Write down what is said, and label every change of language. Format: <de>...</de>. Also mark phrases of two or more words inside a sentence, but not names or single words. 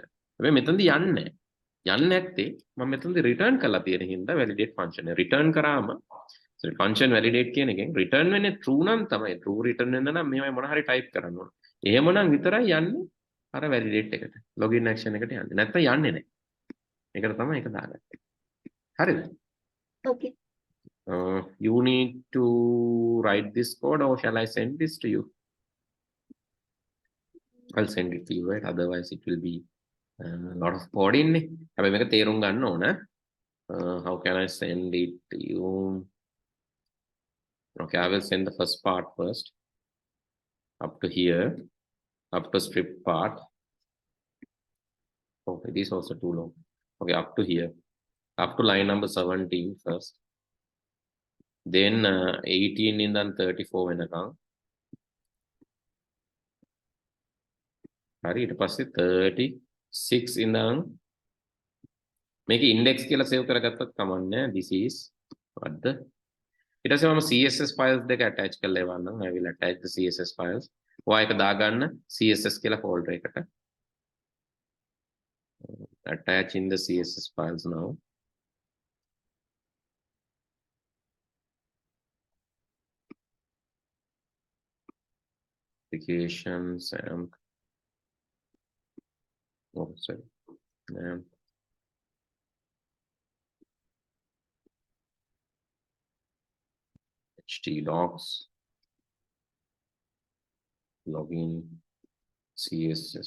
<si>හැබැයි මෙතනදී යන්නේ නැහැ. යන්නේ නැත්තේ මම මෙතනදී return කරලා තියෙන හින්දා</si> <en>validate function</en> <si>එක return කරාම</si> <en>function validate</en> <si>කියන එකෙන් return වෙන්නේ true නම් තමයි.</si> <en>true return</en> <si>වෙන්න නම් මේවයි මොන හරි type කරන්න ඕන. එහෙමනම් විතරයි යන්නේ අර validate එකට.</si> <en>login action</en> <si>එකට යන්නේ. නැත්නම් යන්නේ නැහැ. ඒකට තමයි ඒක දාගත්තේ. හරිද?</si> <en>Okay. You need to write this code or shall I send this to you? I'll send it to you, right? Otherwise it will be a lot of coding.</en> <si>හැබැයි මේක තේරුම් ගන්න ඕන.</si> <en>How can I send it to you? Okay, I will send the first part first. Up to here, up to script part. Oh, it is also too long. Okay, up to here, up to line number 17 first. Then 18 in the 34 වෙනකම්.</en> <si>හරි ඊට පස්සේ 36 ඉඳන් මේක index කියලා save කරගත්තත් කමන්නේ.</si> <en>This is what the</en> <si>ඊට පස්සේ මම</si> <en>CSS files</en> <si>දෙක attach කරලා එවන්නම්.</si> <en>I will attach the CSS files.</en> <si>ඔයා එක දාගන්න CSS කියලා folder එකට.</si> <en>Attaching the CSS files now. Applications and oh sorry and htdocs login CSS.</en>